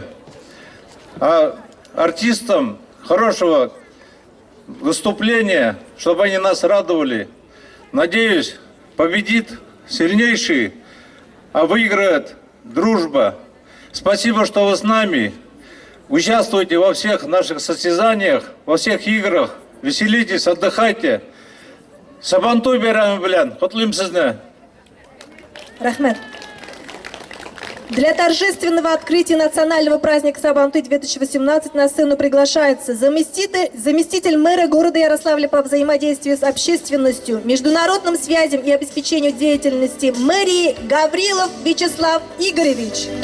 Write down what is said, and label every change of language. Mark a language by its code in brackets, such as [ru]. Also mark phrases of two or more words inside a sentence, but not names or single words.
[ru] А артистам хорошего выступления, чтобы они нас радовали. Надеюсь, победит сильнейший, а выиграет дружба. Спасибо, что вы с нами. Участвуйте во всех наших состязаниях, во всех играх. Веселитесь, отдыхайте. [tt] Сабантуй байрамы белән, котлыйм сезне. Рахмет. [ru] Для торжественного открытия национального праздника Сабантуй 2018 на сцену приглашается заместитель мэра города Ярославля по взаимодействию с общественностью, международным связям и обеспечению деятельности мэрии Гаврилов Вячеслав Игоревич.